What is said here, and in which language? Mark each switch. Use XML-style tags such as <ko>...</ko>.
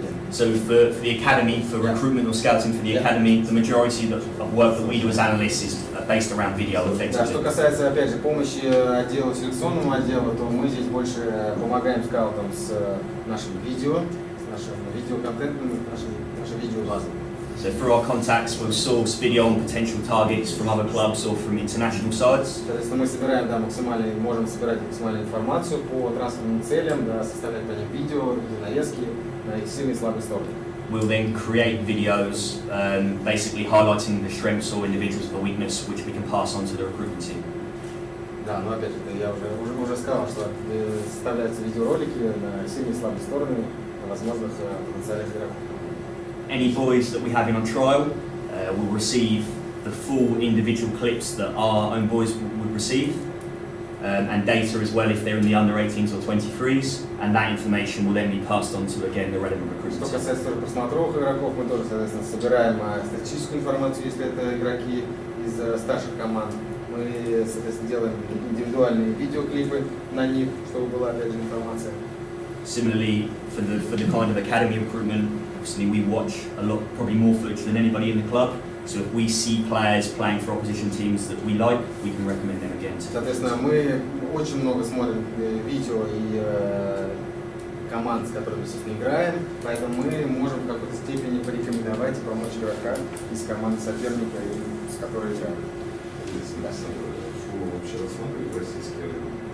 <en>So for the academy, for recruitment or scouting for the academy, the majority of work that we do as analysts is based around video</en> <ru>Да, что</ru> <en>effectively.</en> <ru>касается, опять же, помощи отделу, селекционному отделу, то мы здесь больше помогаем скаутам с нашим видео, с нашим видеоконтентом, нашей видеобазой.</ru> <en>So through our contacts, we'll source video on potential targets from other clubs or from international sides.</en> <ru>Соответственно, мы собираем, да, можем собирать максимальную информацию по трансферным целям, да, составлять по ним видео, нарезки на их сильные и слабые стороны.</ru> <en>We'll then create videos basically highlighting the strengths or individuals of the weakness, which we can pass on to the recruitment team.</en> <ru>Да, но опять же, я уже сказал, что составляются видеоролики на сильные и слабые стороны возможных потенциальных игроков.</ru> <en>Any boys that we have in on trial will receive the full individual clips that our own boys would receive, and data as well if they're in the under 18s or 23s, and that information will then be passed on to again the relevant recruitment</en> <ru>Что</ru> <en>team.</en> <ru>касается просмотровых игроков, мы тоже, соответственно, собираем статистическую информацию, если это игроки из старших команд. Мы, соответственно, делаем индивидуальные видеоклипы на них, чтобы была, опять же, информация.</ru> <en>Similarly, for the kind of academy recruitment, obviously we watch a lot, probably more footage than anybody in the club. So if we see players playing for opposition teams that we like, we can recommend them again.</en> <ru>Соответственно, мы очень много смотрим видео и команд, с которыми, естественно, играем, поэтому мы можем в какой-то степени порекомендовать и помочь игрока из команды соперника, с которой играем. Фулом вообще рассматривает российский рынок?</ru>